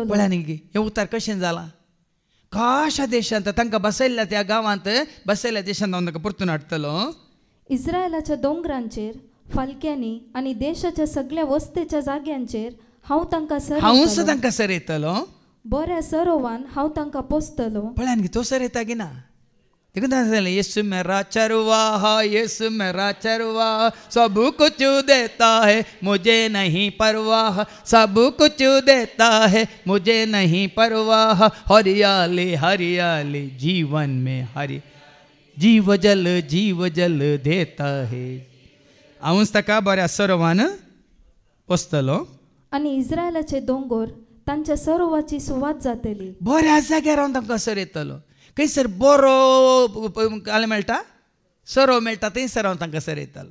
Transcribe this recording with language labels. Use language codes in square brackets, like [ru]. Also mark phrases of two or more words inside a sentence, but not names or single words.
[kok] पळया न्ही हें उतार कशें जालां. काशा देशांत तांकां बसयल्ल्या त्या गांवांत बसयल्ल्या देशांत हांव तांकां परतून हाडटलो. इस्रायलाच्या दोंगरांचेर फालक्यांनी आनी देशाच्या सगळ्या वस्तेच्या जाग्यांचेर हांव तांकां सरयतलो. बऱ्या सरोवान हांव तांकां पोसतलो. पळया न्ही तो सरयता की ना. [hi] यीशु मेरा चरवाहा, यीशु मेरा चरवाहा, सब कुछ देता है मुझे नहीं परवाह, सब कुछ देता है मुझे नहीं परवाह, हरियाली हरियाली जीवन में हरि जीव जल देता है. [kok] हांवूच ताका बऱ्या सरोवान वचतलो आनी इस्रायलाचे दोंगर तांच्या सरोवाची सुवात जातली. बऱ्या जाग्यार हांव तांकां सर येतलो. खंयसर बरो जाल्यार मेळटा, सरो मेळटा थंयसर हांव तांकां सर येतलो.